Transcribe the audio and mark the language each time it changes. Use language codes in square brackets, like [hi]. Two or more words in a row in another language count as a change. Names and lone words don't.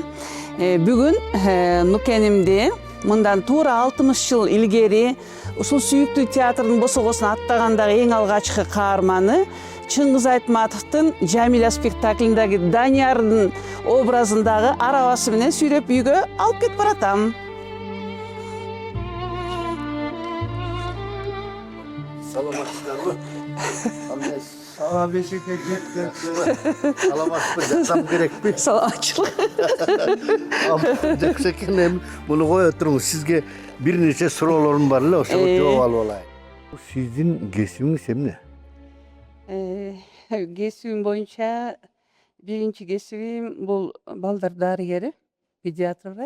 [ky] Бүгүн Нукенимди мындан туура 60 жыл илгери ушул сүйүктүү театрдын босогосуна аттагандагы эң алгачкы каарманы Чыңгыз Айтматовдун Жамиля спектаклиндеги Даниярдын образындагы арабасы менен сүйрөп үйгө алып кетип баратам. Саламатсыздарбы? Sağ beşikte gitti. Саламатсызбы? Жатсам керекпи? Саламатчылык. Жакшы экен, эми муну кое туруңуз. Сизге бир нече суроолорум бар эле, ошого жооп алып алайын. Сиздин кесибиңиз эмне? Кесибим боюнча биринчи кесибим бул балдар дарыгери, педиатр врач.